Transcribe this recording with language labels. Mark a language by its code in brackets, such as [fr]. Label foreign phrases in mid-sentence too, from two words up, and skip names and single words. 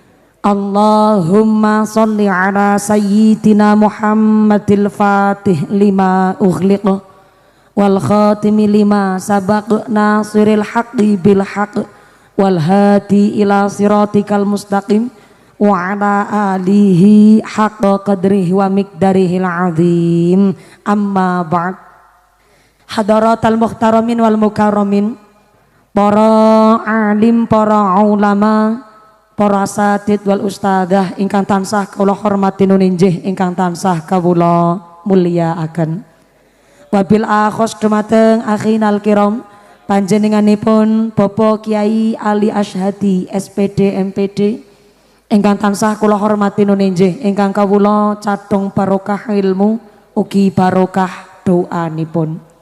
[ar] اللهم صل على سيدنا محمد الفاتح لما أغلق والخاتم لما سبق ناصر الحق بالحق والهادي إلى صراطك المستقيم وعلى آله حق قدره ومقداره العظيم. أما بعد. حضرات المحترمين والمكرمين, [jv] para alim, para ulama, para [ar] أساتيذ والأستاذة [jv] ingkang tansah kula hormati nuninjih, ingkang tansah kawula mulyakaken. [ar] وبالأخص [jv] dumateng [ar] أخينا الكرام, [jv] panjenenganipun Bapak Kiai Ali Asyhadi SPD MPD ingkang tansah kula hormati nuninjih, ingkang kawula cadhong barokah ilmu ugi barokah doanipun.